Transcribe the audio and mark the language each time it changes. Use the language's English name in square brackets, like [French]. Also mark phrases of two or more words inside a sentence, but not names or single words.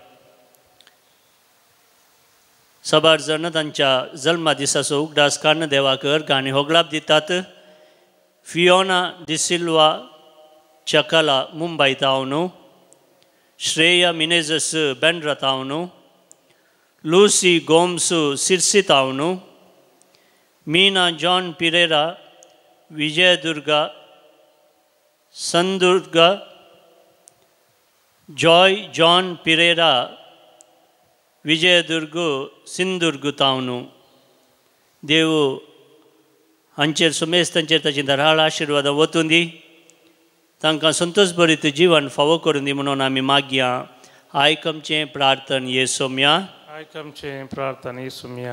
[Konkani] साबार जाण तांच्या जल्मा दिसाचो उगडास काडून देवाक अर्घ आनी होगलाप दितात. फियोना डिसिल्वा चकाला मुंबय तावन, श्रेया मिनेजस बेंड्रा तावन, ಲೂಸಿ ಗೋಮ್ಸು ಸಿರ್ಸಿ ತಾವನು, ಮೀನಾ ಜಾನ್ ಪಿರೇರಾ ವಿಜಯದುರ್ಗ ಸಂದುರ್ಗ, ಜಾಯ್ ಜಾನ್ ಪಿರೇರಾ ವಿಜಯದುರ್ಗು सिंधुदुर्ग तावनु. देव हांचेर सुमेस्त तांचेर ताची धराळ आशिर्वाद वचून दी, तांकां संतोष भरीत जीवन फावो करून दी म्हणून आमी मागया. आयकमचें प्रार्थन येसोम्या. आयकमचें प्रार्थन येसोम्या.